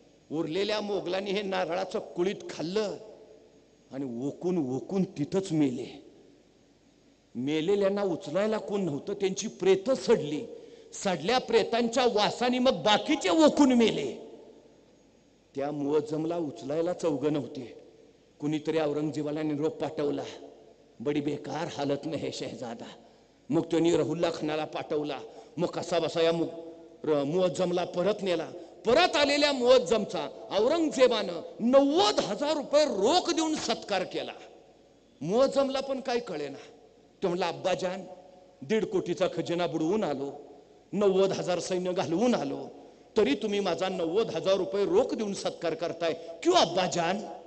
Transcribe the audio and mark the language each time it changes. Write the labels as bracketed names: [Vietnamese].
[Marathi] उरलेल्या मोगलांनी हे नारळाचं कुळीत खाल्लं आणि ओकून तिथंच मेले. मेलेल्यांना उचलायला कोण नव्हतं, त्यांची प्रेत सडली. सडल्या प्रेतांच्या वासाने मग बाकीचे ओकून मेले. त्या मुअज्जमला उचलायला चौघ नव्हते. कुणीतरी औरंगजेबाला निरोप पाठवला, [Hindi] बडी बेकार हालत में है शहजादा. [Marathi] मग त्यांनी रहुल्ला खानाला पाठवला. मग कसा बसा या मुअज्जमला परत नेला. परत आलेल्या मुअज्जमचा औरंगजेबानं 90,000 रुपये रोख देऊन सत्कार केला. मोजमला पण काय कळेना. तो म्हणला अब्बाजान 1.5 कोटीचा खजिना बुडवून आलो, 90,000 सैन्य घालवून आलो, तरी तुम्ही माझा 90,000 रुपये रोख देऊन सत्कार करताय [Hindi] क्यों अब्बाजान?